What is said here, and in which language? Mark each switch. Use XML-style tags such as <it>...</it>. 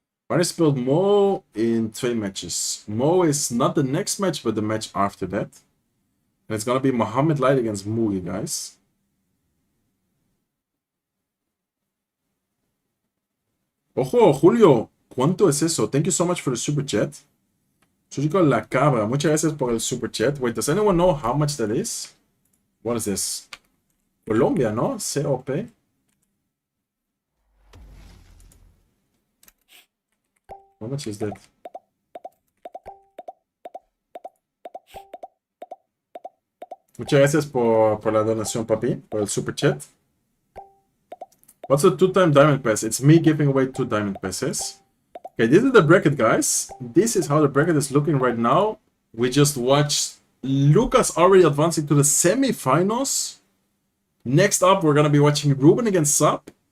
<en>I spilled Mo in 2 matches. Mo is not the next match, but the match after that. And it's going to be Mohamed Light against Mugi, guys.</en> <es>Ojo, Julio. ¿Cuánto es eso?</es> <en>Thank you so much for the super chat.</en> <es>Surgical La Cabra, muchas gracias por el super chat.</es> <en>Wait, does anyone know how much that is? What is this? Colombia, no? COP. How much is that?</en> <es>Muchas gracias por la donación, papi, por el super chat.</es> <en>What's a 2-time diamond pass? It's me giving away 2 diamond passes. Okay, this is the bracket, guys. This is how the bracket is looking right now. We just watched Lucas already advancing to the semi-finals. Next up, we're going to be watching Ruben against Sap.</en>